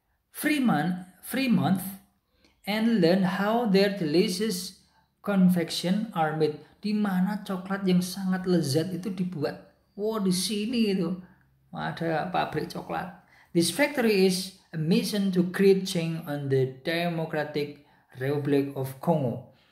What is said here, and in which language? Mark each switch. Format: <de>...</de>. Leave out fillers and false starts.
<en>Fremont and learn how their delicious confection are made.</en> <id>Di mana coklat yang sangat lezat itu dibuat. Di sini itu ada pabrik coklat.</id> <en>This factory is a mission to create change on the Democratic Republic of Congo.</en>